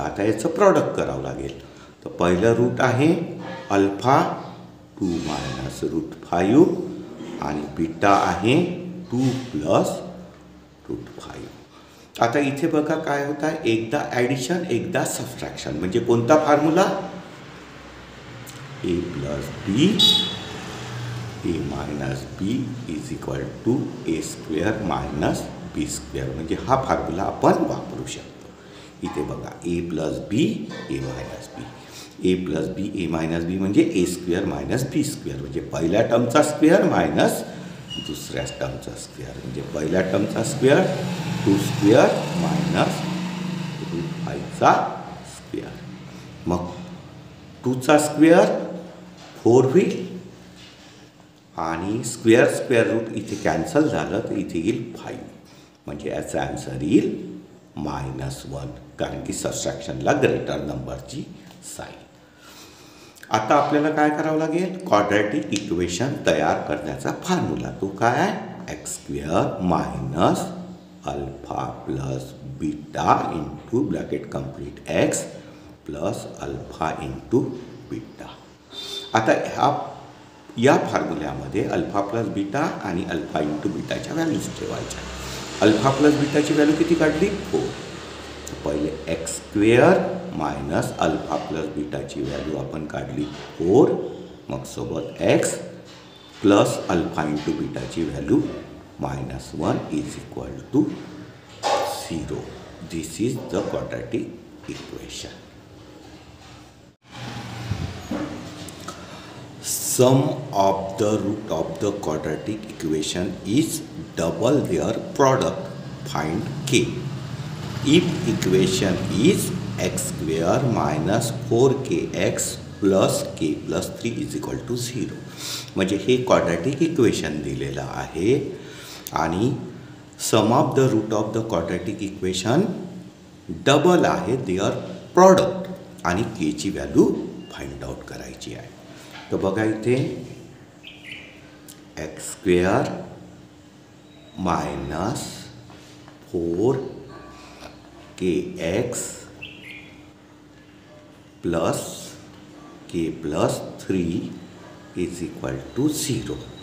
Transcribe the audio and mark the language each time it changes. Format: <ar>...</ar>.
<mr>आता याचं प्रॉडक्ट करावं लागेल. तर पहिलं रूट आहे अल्फा 2 - √5 आणि बीटा आहे 2 + √5. आता इथे बघा काय होत आहे? एकदा ॲडिशन एकदा सबट्रॅक्शन. म्हणजे कोणता formula?</mr> <en>a + b a - b is equal to a² - b².</en> <mr>म्हणजे हा फॉर्म्युला आपण वापरू शकतो. इथे बघा a + b a - b a + b a - b म्हणजे a² - b². म्हणजे पहिल्या टर्मचा स्क्वेअर मायनस दुसऱ्या टर्मचा स्क्वेअर. म्हणजे पहिल्या टर्मचा स्क्वेअर 2² मायनस √5चा स्क्वेअर. मग 2चा स्क्वेअर 4 होईल आणि स्क्वेअर रूट इथे कॅन्सल झालं तर इथे येईल 5. म्हणजे याचा आन्सर येईल -1, कारण की सबट्रॅक्शनला ग्रेटर नंबरची साईन. आता आपल्याला काय करावं लागेल? क्वाड्रॅटिक इक्वेशन तयार करण्याचा फॉर्म्युला. तो काय आहे? x² minus alpha plus beta into bracket complete x plus alpha into beta. आता या फॉर्म्युल्यामध्ये अल्फा प्लस बीटा आणि अल्फा इंटू बीटाच्या व्हॅल्यूज ठेवायच्या. अल्फा प्लस बीटाची व्हॅल्यू किती काढली? 4. पहिले x² minus alpha plus बीटाची value आपण काढली 4. मग सोबत x plus alpha into बीटाची value -1</mr> <en>is equal to</en> <mr>0.</mr> <en>This is the quadratic equation. Sum of the root of the quadratic equation is double their product. Find k. If equation is x² minus 4kx plus k plus 3 is equal to 0.</en> <mr>म्हणजे हे quadratic equation दिलेलं आहे आणि</mr> <en>sum of the root of the quadratic equation double आहे their product</en> <mr>आणि केची value find out करायची आहे. तर बघा इथे x² minus 4kx plus k plus 3 is equal to 0.</mr>